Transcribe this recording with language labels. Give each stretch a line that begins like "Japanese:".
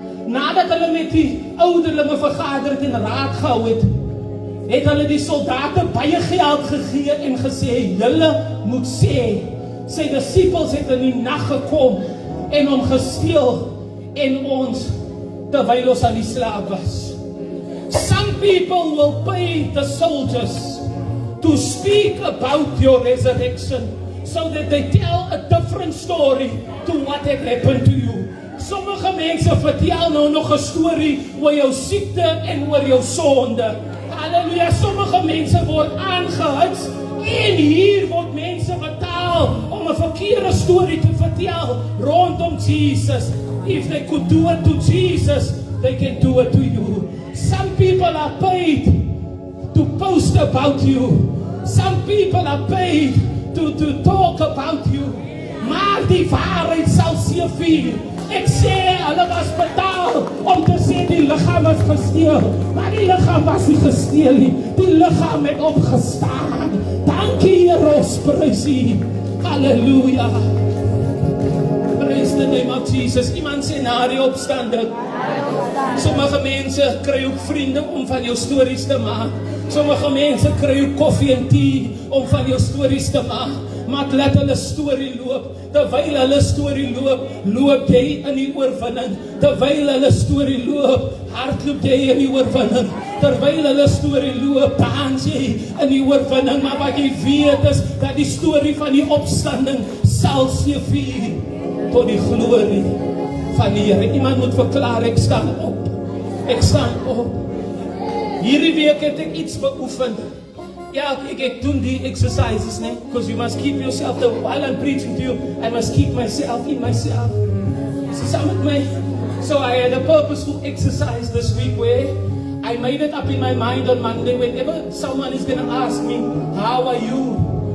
Afrikaans: Nadat hulle met die ouderlinge vergader het en raad gehou het, het hulle die soldate baie geld gegee en gesê, julle moet sê, sy disippels het in die nag gekom en hom gesteel en ons, terwyl ons aan die slaap was.
English: Some people will pay the soldiers to speak about your resurrection, so that they tell a different story to what had happened to you.
Afrikaans: Sommige mense vertel nou nog 'n storie oor jou siekte en oor jou sonde. Halleluja, sommige mense word aangehits en hier word mense betaal om 'n verkeerde storie te vertel rondom Jesus.
English: If they could do it to Jesus, they can do it to you. Some people are paid to post about you. Some people are paid to talk about you.
Afrikaans: Maar die waarheid sal seëvier. Ek sê, hulle was betaal om te sê die liggaam was gesteel. Maar die liggaam was nie gesteel nie. Die liggaam het opgestaan. Dankie, Here, ons prys U. Halleluja.
English: Praise the name of Jesus.
Afrikaans: Iemand sê na die opstanding. Sommige mense kry ook vriende om van jou stories te maak. Sommige mense kry ook koffie en tee om van jou stories te maak. Maar laat hulle storie loop. Terwyl hulle storie loop, loop jy in die oorwinning. Terwyl hulle storie loop, hardloop jy in die oorwinning. Terwyl hulle storie loop, dans jy in die oorwinning. Maar wat jy weet is dat die storie van die opstanding sal seëvier tot die glorie van die Here. Iemand moet verklaar, ek staan op. Ek staan op. Hierdie week het ek iets beoefen. Ja, ek doen die exercises, né?
English: Because you must keep yourself, while I'm preaching to you, I must keep myself in myself. See, some of my, so I had a purposeful exercise this week where I made it up in my mind on Monday, whenever someone is going to ask me, how are you?